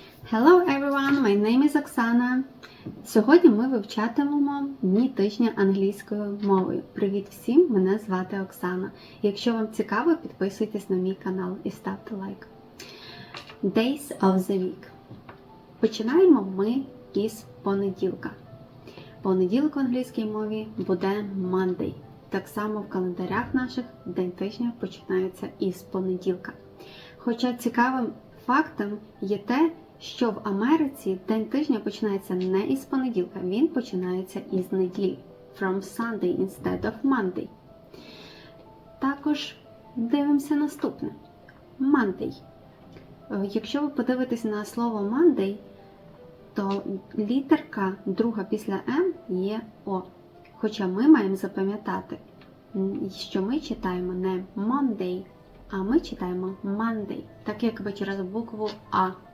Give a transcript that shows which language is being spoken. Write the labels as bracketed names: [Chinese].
[English] Hello everyone, my name is Оксана. [Ukrainian] Сьогодні ми вивчатимемо дні тижня англійською мовою. Привіт всім, мене звати Оксана. Якщо вам цікаво, підписуйтесь на мій канал і ставте лайк. [English] Days of the week. [Ukrainian] Починаємо ми із понеділка. Понеділок в англійській мові буде Monday. Так само в календарях наших день тижня починається із понеділка. Хоча цікавим фактом є те, що в Америці день тижня починається не із понеділка, він починається із неділі. [English] From Sunday instead of Monday. [Ukrainian] Також дивимося наступне. [English] Monday. [Ukrainian] Якщо ви подивитесь на слово Monday, то літерка друга після М є О. Хоча ми маємо запам'ятати, що ми читаємо не Monday, а ми читаємо Monday, так якби через букву А.